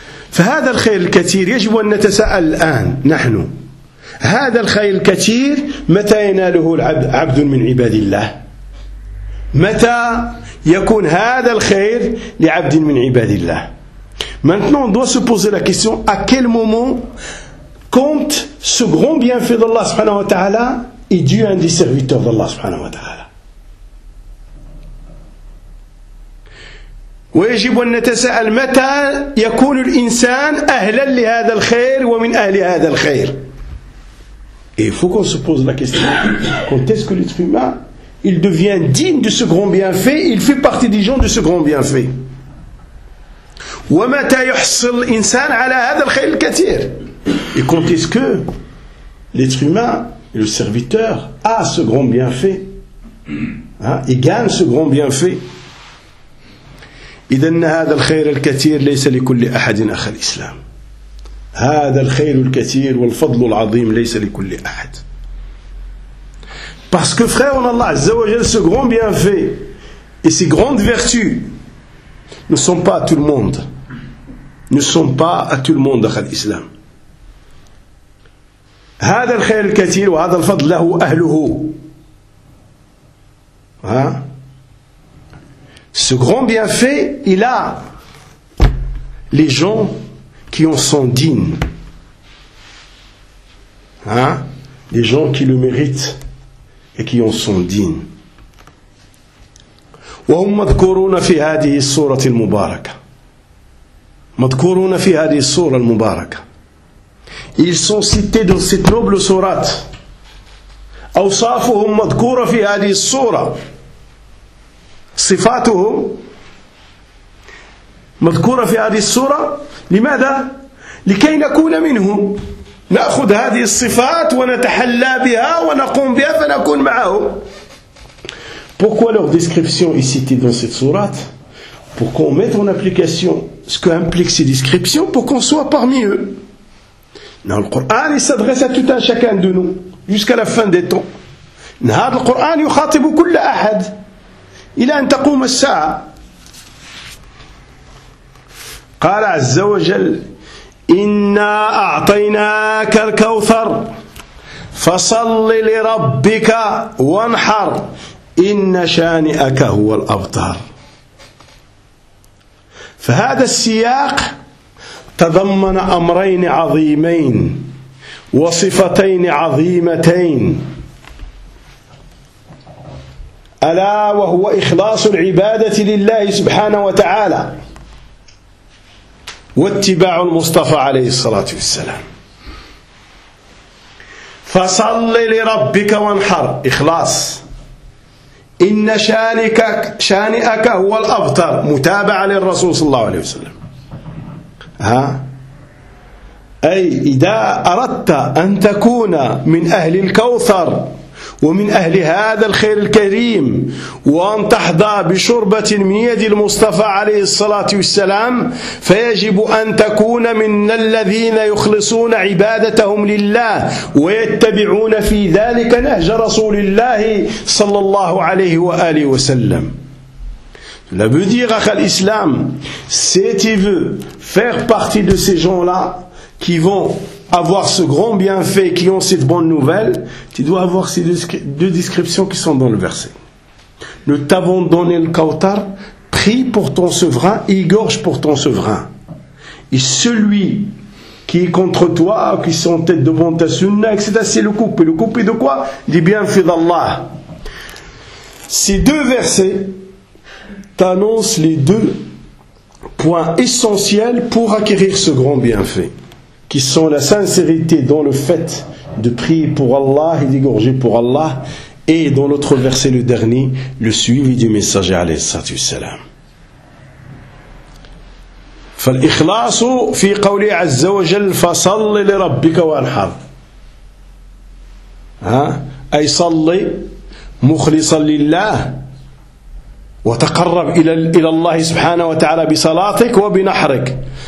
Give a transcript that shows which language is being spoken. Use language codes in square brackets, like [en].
[ar] فهذا الخير الكثير يجب أن نتساءل الآن نحن هذا الخير الكثير متى يناله العبد عبد من عباد الله متى يكون هذا الخير لعبد من عباد الله [fr] Maintenant, on doit se poser la question, à quel moment compte ce grand bienfait d'Allah subhanahu wa ta'ala et Dieu un des serviteurs d'Allah subhanahu wa ta'ala. [ar] ويجب أن نتساءل متى يكون الإنسان أهلا لهذا الخير ومن أهل هذا الخير. [fr] Et il faut qu'on se pose la question, quand est-ce que l'être humain, il devient digne de ce grand bienfait, il fait partie des gens de ce grand bienfait. [ar] ومتى يحصل الانسان على هذا الخير الكثير [fr] et quand est-ce que l'être humain le serviteur a ce grand bienfait [ar] hein il gagne ce grand bienfait اذا هذا الخير الكثير ليس لكل احد اخ الاسلام هذا الخير الكثير والفضل العظيم ليس لكل احد [fr] parce que frère en Allah azza wa jalla ce grand bienfait et ces grandes vertus ne sont pas à tout le monde ne sont pas à tout le monde dans l'islam. [ar] هذا الخير الكثير وهذا الفضل له أهله. Hein? [fr] Ce grand bienfait, il a les gens qui en sont dignes. Hein? Les gens qui le méritent et qui en sont dignes. [ar] وهم مذكورون في هذه السورة المباركة. مذكورون في هذه السورة المباركة. [fr] Ils sont cités dans cette noble sourate. [ar] أوصافهم مذكورة في هذه السورة. صفاتهم مذكورة في هذه السورة. لماذا؟ لكي نكون منهم. نأخذ هذه الصفات ونتحلى بها ونقوم بها فنكون معهم. [fr] Pourquoi leur description est citée dans cette sourate ? Pour qu'on mette en application ce qu'impliquent ces descriptions, pour qu'on soit parmi eux. Dans le Coran, il s'adresse à tout un chacun de nous, jusqu'à la fin des temps. Dans le Coran, il s'adresse à tout un chacun de nous. Il a un taqoum sa. [ar] Qala Azza wa Jal, Inna a'tayna kal kawthar, fasalli li rabbika wanhar, inna shani'aka huwa al-abtar. فهذا السياق تضمن أمرين عظيمين وصفتين عظيمتين، ألا وهو إخلاص العبادة لله سبحانه وتعالى واتباع المصطفى عليه الصلاة والسلام. فصل لربك وانحر، إخلاص. إن شانئك هو الأبتر، متابعة للرسول صلى الله عليه وسلم. ها؟ أي إذا أردت أن تكون من أهل الكوثر ومن أهل هذا الخير الكريم وأن تحظى بشربة من يد المصطفى عليه الصلاة والسلام، فيجب أن تكون من الذين يخلصون عبادتهم لله ويتبعون في ذلك نهج رسول الله صلى الله عليه وآله وسلم. [fr] La veut dire que l'islam, si tu veux faire partie de ces gens-là qui vont avoir ce grand bienfait, qui ont cette bonne nouvelle, tu dois avoir ces deux descriptions qui sont dans le verset. Nous t'avons donné le Kautar, prie pour ton souverain, égorge pour ton souverain. Et celui qui est contre toi, qui est en tête devant ta sunna, etc., c'est le coupé. Le coupé de quoi? Des bienfaits d'Allah. Ces deux versets t'annonce les deux points essentiels pour acquérir ce grand bienfait, qui sont la sincérité dans le fait de prier pour Allah et d'égorger pour Allah, et dans l'autre verset, le dernier, le suivi du messager alayhi salam. [ar] فالإخلاص في قولي عز وجل فصل لربك وانحر. أي صلي مخلصا لله وتقرب إلى الله سبحانه وتعالى بصلاتك وبنحرك.